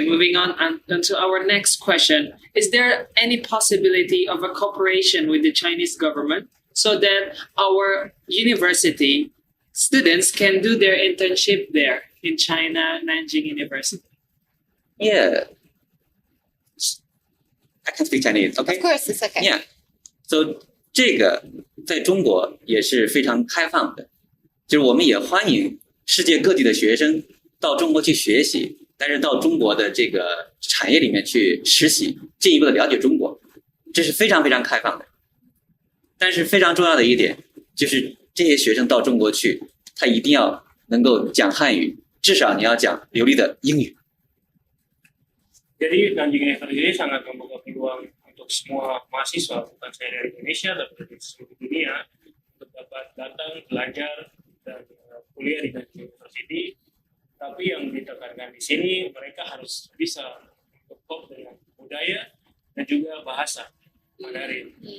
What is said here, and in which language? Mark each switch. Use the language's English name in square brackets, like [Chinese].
[English] Moving on and to our next question. Is there any possibility of a cooperation with the Chinese government so that our university students can do their internship there in China, Nanjing University? Yeah. I can speak Chinese, okay? Of course, it's okay. Yeah. [Chinese] So 这个在中国也是非常开放的，就是我们也欢迎世界各地的学生到中国去学习，但是到中国的这个产业里面去实习，进一步的了解中国，这是非常非常开放的。但是非常重要的一点就是这些学生到中国去，他一定要能够讲汉语，至少你要讲流利的英语。 [Indonesian] Jadi Nanjing University sangat membuka peluang untuk semua mahasiswa, bukan saya dari Indonesia, tapi dari seluruh dunia, untuk dapat datang, belajar, dan kuliah di Nanjing University. Tapi yang ditekankan di sini, mereka harus bisa berkop dengan budaya dan juga bahasa Mandarin.